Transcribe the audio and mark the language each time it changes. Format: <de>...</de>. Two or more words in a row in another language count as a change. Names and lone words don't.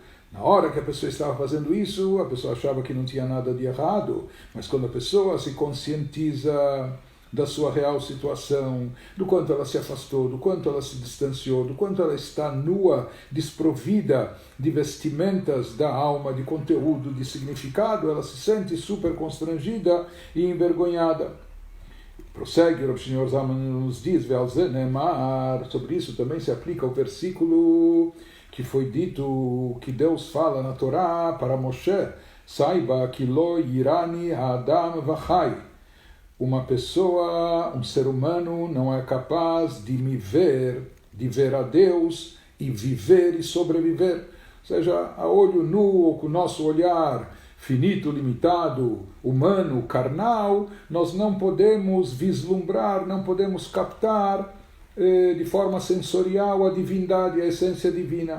<pt>Na hora que a pessoa estava fazendo isso, a pessoa achava que não tinha nada de errado, mas quando a pessoa se conscientiza da sua real situação, do quanto ela se afastou, do quanto ela se distanciou, do quanto ela está nua, desprovida de vestimentas da alma, de conteúdo, de significado, ela se sente super constrangida e envergonhada. Prossegue, o Senhor Zalman nos diz, sobre isso também se aplica o versículo que foi dito, que Deus fala na Torá para Moshe, saiba que</pt> <he>לא יראני האדם וחי.</he> <pt>Uma pessoa, um ser humano, não é capaz de me ver, de ver a Deus e viver e sobreviver. Ou seja, a olho nu ou com o nosso olhar finito, limitado, humano, carnal, nós não podemos vislumbrar, não podemos captar de forma sensorial a divindade, a essência divina.</pt>